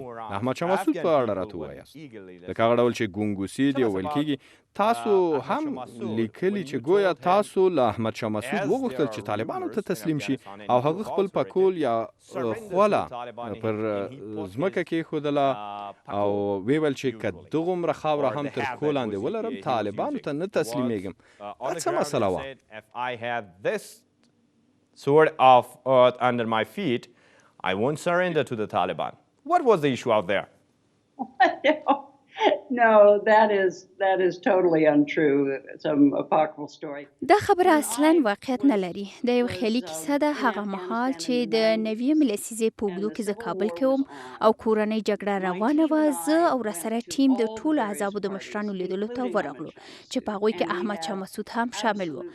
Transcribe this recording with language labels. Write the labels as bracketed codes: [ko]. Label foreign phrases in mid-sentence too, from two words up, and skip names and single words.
[ps] د احمدشاه مسعود په اړه راته ووایاست. لکه هغه ډول چې ګونګوسي دی او ویل کېږي، تاسو هم لیکلي چې گویا تاسو له احمدشاه مسعود وغوښتل چې طالبانو ته تسلیم شي او هغه خپل پکول یا خوله پر ځمکه کېښودله او ویل چې که دغومره خاوره هم تر پښو لاندې ولرم طالبانو ته نه تسلیمیږم. دا څه مسله وه؟ [en] If I have this sword of earth under my feet, I won't surrender to the Taliban. What was the issue out there? No, that is totally untrue. Some apocryphal story. [ps] دا خبره اصلا واقعیت نه لري. دا یو خیالي کیسه ده. هغه مهال چې د 90 لسیزې په اوږدو کې زه کابل کې وم او کورنۍ جګړه روانه وه، زه او راسره ټیم د ټولو احزابو د مشرانو لیدلو ته ورغلو چې په هغوی کې احمدشاه مسعود هم شامل و.